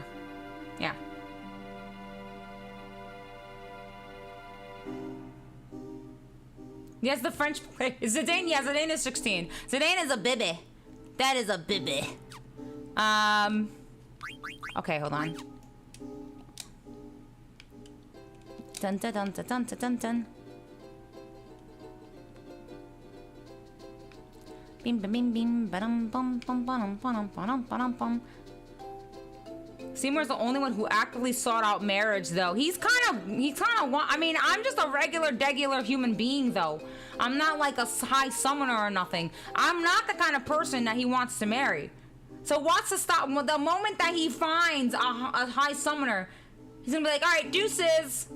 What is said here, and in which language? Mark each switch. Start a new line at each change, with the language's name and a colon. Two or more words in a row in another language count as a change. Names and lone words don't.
English: Yeah. Yes, the French play. Zidane, yeah, Zidane is 16. Zidane is a baby. That is a baby. Okay, hold on. Dun dun dun dun dun dun dun. Bim bim bim bim bum bum bum bum bum bum bum bum. Seymour's the only one who actively sought out marriage, though. He's kind of I mean, I'm just a degular human being, though. I'm not like a high summoner or nothing. I'm not the kind of person that he wants to marry. So what's to stop? The moment that he finds a high summoner, he's gonna be like, all right, deuces.